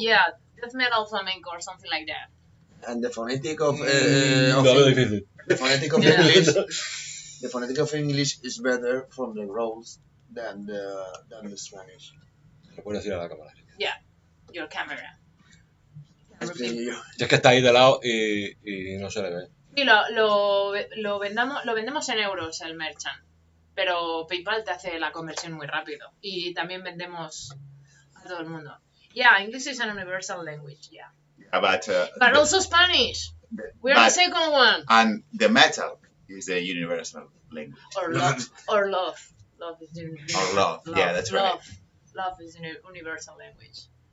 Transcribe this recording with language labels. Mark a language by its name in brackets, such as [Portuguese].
[English] Yeah, death metal flamenco or something like that. And the phonetic of [Spanish] difícil. [English] the phonetic of English, the phonetic of English is better from the rolls than the Spanish. [Spanish] Lo puedes decir a la cámara. [English] Yeah, your camera. [Spanish] Explico yo. Si es que está ahí de lado y no se le ve. Y lo vendemos en euros el merchant, pero PayPal te hace la conversión muy rápido. Y también vendemos a todo el mundo. [English] Yeah, English is an universal language, yeah. Yeah, But also Spanish. We're the second one. And the metal is the universal language. Or love. Or love. Love is universal. Or love. Yeah, that's right. Love is a universal language.